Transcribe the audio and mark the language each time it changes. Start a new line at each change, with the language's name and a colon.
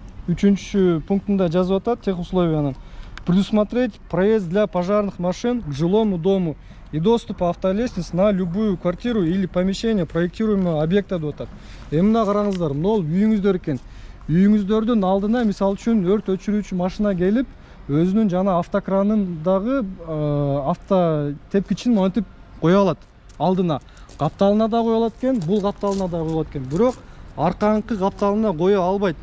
Kyrgyz: Үчүнчү пунктунда жазып атат тех условиянын.
Russian: Предусмотреть проезд для пожарных машин к жилому дому и доступ автолестниц на любую квартиру или помещение проектируемого объекта
Kyrgyz: деп атат. Мына караңыздар, мынол үйүңүздөр экен. Үйүңүздөрдүн алдына мисалы үчүн өрт өчүрүүчү машина келип, өзүнүн жана автокранындагы автотепкичин монтип кое алат алдына. Капталына да кое алат экен, бул капталына да кое алат экен. Бирок арканкы капталына кое албайт.